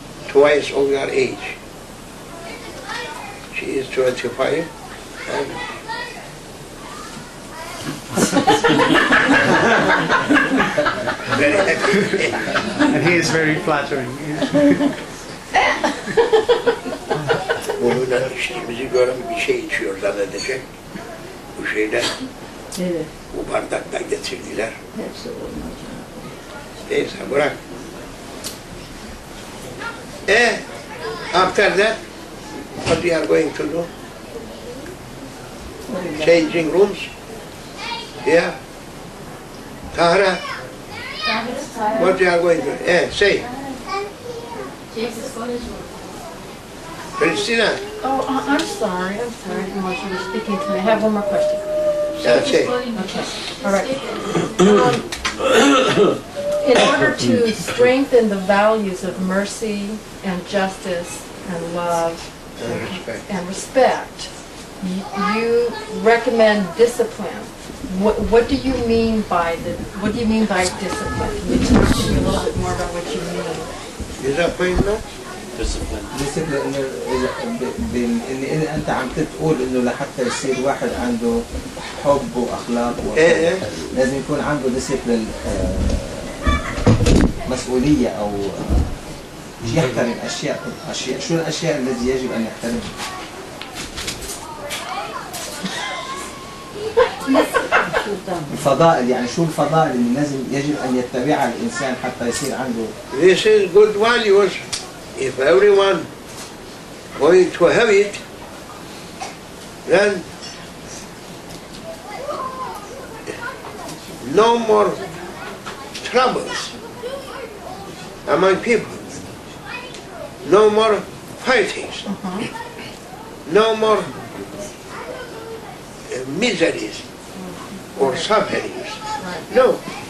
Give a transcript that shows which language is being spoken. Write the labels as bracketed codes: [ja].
[en] Twice of your age. She is 25 and very happy. And he is very flattering. [tr] Bununla içtiğimizi gören bir şey içiyor zannedecek. Bu şeyler, bu bardaktan getirdiler. Neyse bırak. [en] After that, what we are going to do? Changing rooms. Yeah. Tahra, what you are going to do? Say. Christina, Oh, I'm sorry. I didn't want you were speaking to me. I have one more question. say. Okay, all right. In order to strengthen the values of mercy and justice and love Respect. and respect, you recommend discipline. What do you mean by discipline? Can you talk to me a little bit more about what you mean? Disappointment? Discipline. [ar] ديسيبلين إن أنت عم تقول إنه لحتى يصير واحد عنده حب وأخلاق لازم يكون عنده ديسيبلين مسؤولية أو يحترم أشياء. شو الأشياء التي يجب أن يحترمها؟ الفضائل، يعني شو الفضائل اللي لازم يجب أن يتبعها الإنسان حتى يصير عنده. [en] This is good values. If everyone going to have it, then no more troubles among people, no more fightings, no more miseries or sufferings. No.